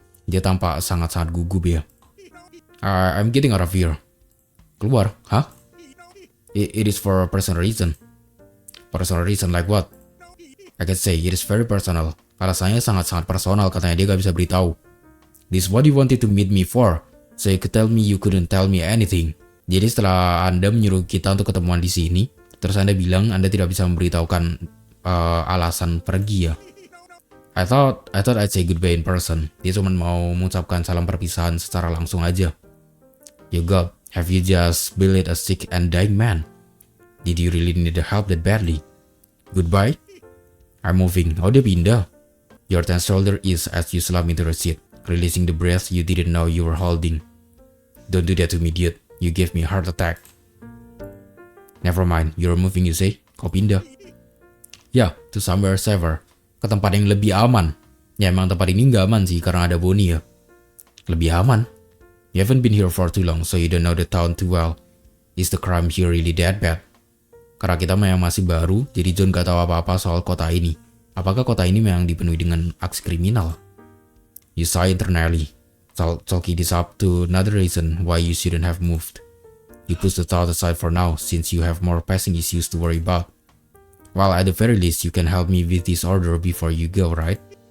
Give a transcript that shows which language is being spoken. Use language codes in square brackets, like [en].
[id] Dia tampak sangat-sangat gugup ya. [en] I'm getting out of here. [id] Keluar? Hah? [en] It is for a personal reason. Personal reason like what? I can say it is very personal. [id] Alasannya sangat-sangat personal, katanya dia gak bisa beritahu. [en] This is what you wanted to meet me for, so you could tell me you couldn't tell me anything. [id] Jadi setelah Anda menyuruh kita untuk ketemuan di sini, terus Anda bilang Anda tidak bisa memberitahukan alasan pergi ya. [en] I thought I'd say goodbye in person. [id] Dia cuma mau mengucapkan salam perpisahan secara langsung aja. [en] You God, have you just bullied a sick and dying man? Did you really need the help that badly? Goodbye? I'm moving. [id] Oh, dia pindah. [en] Your tense shoulder is as you slump into the seat, releasing the breath you didn't know you were holding. Don't do that to me, dude. You gave me a heart attack. Never mind, you're moving you say? [id] Kau pindah? Ya, [en] to somewhere safer. [id] Ke tempat yang lebih aman. Ya emang tempat ini nggak aman sih karena ada Bonnie ya. Lebih aman? [en] You haven't been here for too long, so you don't know the town too well. Is the crime here really that bad? [id] Karena kita memang masih baru, jadi John gak tahu apa-apa soal kota ini. Apakah kota ini memang dipenuhi dengan aksi kriminal? [en] You sigh internally, chalking this up to another reason why you shouldn't have moved. You push the thought aside for now, since you have more pressing issues to worry about. Well, at the very least, you can help me with this order before you go, right?